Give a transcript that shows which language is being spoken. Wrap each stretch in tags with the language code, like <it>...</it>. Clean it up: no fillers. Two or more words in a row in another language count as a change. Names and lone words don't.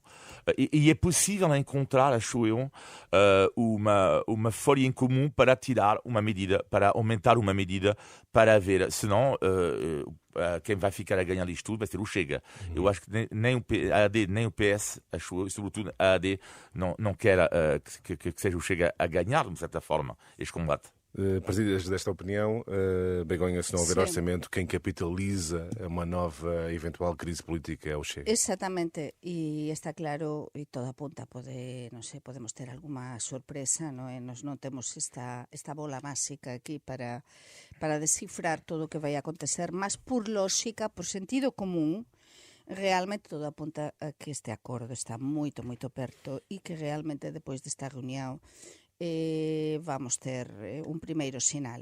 <pt>E é possível encontrar, acho eu, uma folha em comum para tirar uma medida, para aumentar uma medida, para haver, senão quem vai ficar a ganhar isto tudo vai ser o Chega. Eu acho que nem o AD, nem o PS, acho eu, sobretudo a AD, não quer que seja o Chega a ganhar, de certa forma, este combate. Partilhas desta opinião, Begonha, se não houver orçamento, quem capitaliza uma nova eventual crise política é o Chega.</pt> <gl>Exactamente, e está claro, e todo apunta, podemos ter alguma sorpresa, nós non temos esta bola máxica aquí para descifrar todo o que vai acontecer, mas por lógica, por sentido común, realmente todo apunta a que este acordo está moito perto e que realmente depois desta reunión vamos ter un primeiro sinal.</gl>